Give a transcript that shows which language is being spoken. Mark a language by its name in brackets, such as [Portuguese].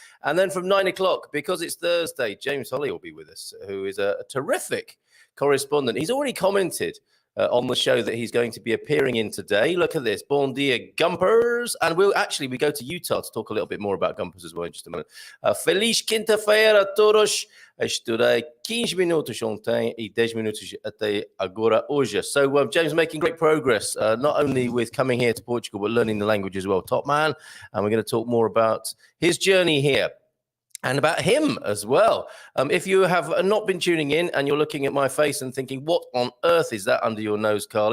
[English] And then from 9 o'clock, because it's Thursday, James Holley will be with us, who is a terrific correspondent. He's already commented on the show that he's going to be appearing in today. Look at this. [Portuguese] Bon dia, [English] Gumpers. And we go to Utah to talk a little bit more about Gumpers as well in just a minute. [Portuguese] Feliz quinta-feira a todos. Estarei 15 minutos ontem e 10 minutos até agora hoje. [English] So James making great progress, not only with coming here to Portugal, but learning the language as well. Top man. And we're going to talk more about his journey here and about him as well. If you have not been tuning in and you're looking at my face and thinking, what on earth is that under your nose, Carl?